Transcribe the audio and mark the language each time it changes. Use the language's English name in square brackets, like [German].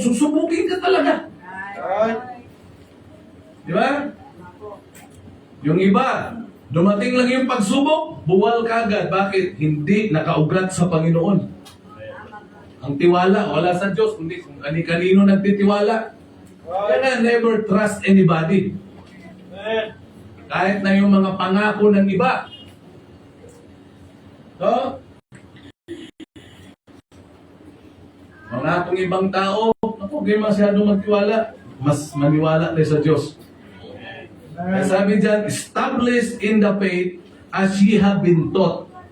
[Filipino] Susubukin ka talaga. Di ba? Yung iba, dumating lang yung pagsubok, buwal ka agad. Bakit? Hindi nakaugat sa Panginoon. Ang tiwala, wala sa Diyos, kundi kung kanino nagtitiwala. Kaya [English] never trust anybody. [Filipino] Kahit na yung mga pangako ng iba. So, mga kung ibang tao, huwag kayo masyadong magtiwala. mas maniwala tayo sa Diyos. Kaya sabi dyan, [English] established in the faith as ye have been taught.